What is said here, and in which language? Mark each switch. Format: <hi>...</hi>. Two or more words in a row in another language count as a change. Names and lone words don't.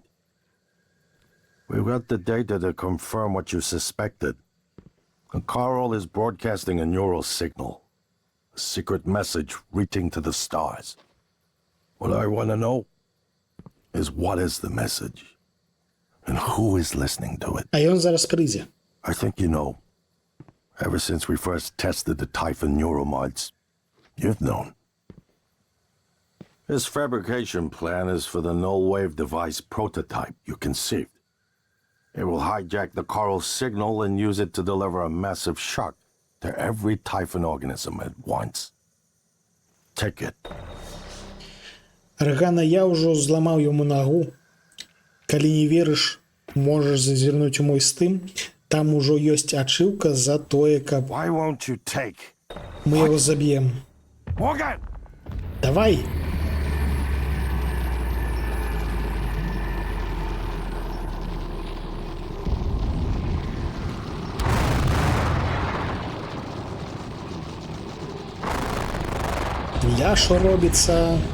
<en>We've got the data to confirm what you suspected. And Carl is broadcasting a neural signal. A secret message reaching to the stars. What I want to know is what is the message? And who is listening to it?</en> <be>А ён зараз прыйдзе.</be> <en>I think you know. Ever since we first tested the Typhon neuromods, you've known. This fabrication plan is for the null-wave device prototype you conceived. It will hijack the Carl signal and use it to deliver a massive shock to every Typhon organism at once. Take it.</en> <be>Рагана, я ўжо зламаў яму нагу. Калі не верыш, можаш зазірнуць у мой стым. Там ужо ёсць ачыўка за тое, каб</be> <en>Why won't you take?</en> <be>мы яго заб'ем.</be> <en>Morgan!</en> <be>Давай! Я шо робіцца?</be>